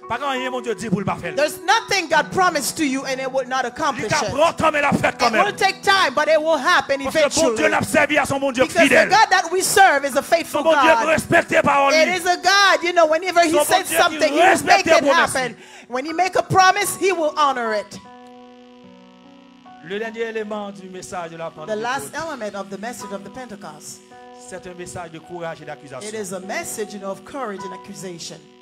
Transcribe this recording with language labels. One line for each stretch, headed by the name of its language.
English: There's nothing God promised to you and it will not accomplish it. It will take time, but it will happen eventually. Because the God that we serve is a faithful God. It is a God, you know, whenever He says something, He will make it happen. When He make a promise, He will honor it.
French: Le dernier élément du message de la Pentecôte.
English: The last element of the message of the Pentecost.
French: C'est un message de courage et d'accusation.
English: It is a message, you know, of courage and accusation.